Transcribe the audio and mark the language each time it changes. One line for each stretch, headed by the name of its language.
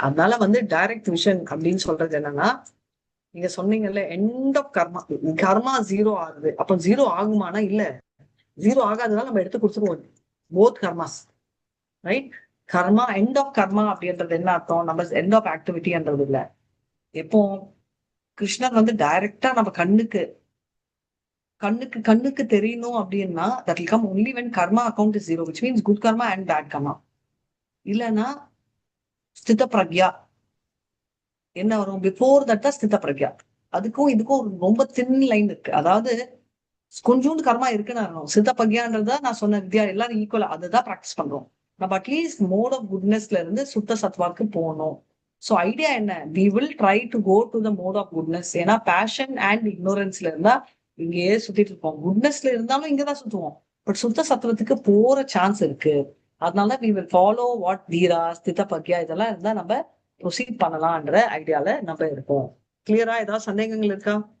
Tamil: அதனால வந்து direct vision அப்படின்னு சொல்றது என்னன்னா, நீங்க சொன்னீங்கல்ல எண்ட் ஆஃப் கர்மா 0 ஆகுது. அப்ப 0 ஆகுமானா இல்ல, 0 ஆகாதனால நம்ம எடுத்து கொடுத்துருவோம் both karmas right. Karma end of கர்மா அப்படின்றது என்ன அர்த்தம், நம்ம எண்ட் ஆஃப் ஆக்டிவிட்டின்றது இல்ல. எப்போ கிருஷ்ணர் வந்து டைரக்டா நம்ம கண்ணுக்கு தெரியணும் அப்படின்னா
English: that will come only when karma account is 0, which means good karma and bad karma.
Tamil: இல்லைன்னா ஸ்தித பிரக்யா என்ன வரும், பிஃபோர் தட் தான் ஸ்தித பிரக்யா. அதுக்கும் இதுக்கும் ஒரு ரொம்ப தின் லைன் இருக்கு. அதாவது கொஞ்சோண்டு கர்மா இருக்குன்னு அர்த்தம். ஸ்தித பிரக்யான்றதா நான் சொன்ன வித்யா எல்லாரும் ஈக்குவலா அதுதான் பிராக்டிஸ் பண்றோம். நம்ம அட்லீஸ்ட் மோட் ஆஃப் குட்னஸ்ல இருந்து சுத்த சத்வாக்கு போகணும். சோ ஐடியா என்ன,
English: we will try to go to the mode of goodness.
Tamil: ஏன்னா பேஷன் அண்ட் இக்னோரன்ஸ்ல இருந்தா இங்கேயே சுத்திட்டு இருப்போம். குட்னஸ்ல இருந்தாலும் இங்கதான் சுத்துவோம். பட் சுத்த சத்துவத்துக்கு போற சான்ஸ் இருக்கு. அதனால
English: we will follow what
Tamil: தீரா ஸ்தித பக்யா இதெல்லாம் இருந்தா நம்ம ப்ரொசீட் பண்ணலாம்ன்ற ஐடியால நம்ம இருப்போம். கிளியரா? ஏதாவது சந்தேகங்கள் இருக்கா?